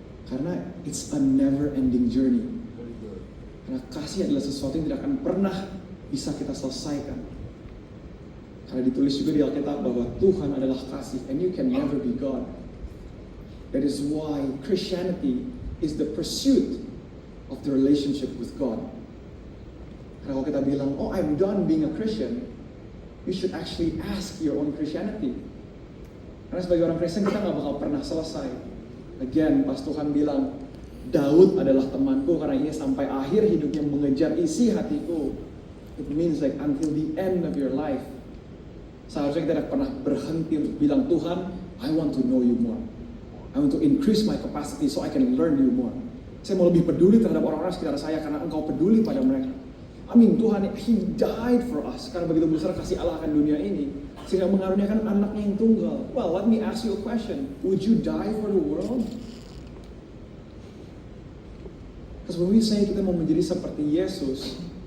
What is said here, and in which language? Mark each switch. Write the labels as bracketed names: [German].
[Indonesian] Karena [English] it's a never ending journey. [Indonesian] Karena kasih adalah sesuatu yang tidak akan pernah bisa kita selesaikan. Karena ditulis juga di Alkitab bahwa Tuhan adalah kasih [English] and you can never be God. That is why Christianity is the pursuit of the relationship with God. [Indonesian] Karena kalau kita bilang, [English] I'm done being a Christian, you should actually ask your own Christianity. [Indonesian] Karena sebagai orang Kristen kita nggak bakal pernah selesai. [English] Again, [Indonesian] pas Tuhan bilang, Daud adalah temanku karena ia sampai akhir hidupnya mengejar isi hatiku. [English] It means like until the end of your life. [Indonesian] Seharusnya kita tidak pernah berhenti untuk bilang, Tuhan, [English] I want to know you more. I want to increase my capacity so I can learn you more. [Indonesian] Saya mau lebih peduli terhadap orang-orang sekitar saya karena engkau peduli pada mereka. Tuhan, [English] He died for us. [Indonesian] Karena begitu besar kasih Allah akan dunia ini, sehingga mengaruniakan anaknya yang tunggal. [English] Well, let me ask you a question. Would you die for the world? Because when we say [Indonesian] kita mau menjadi seperti Yesus,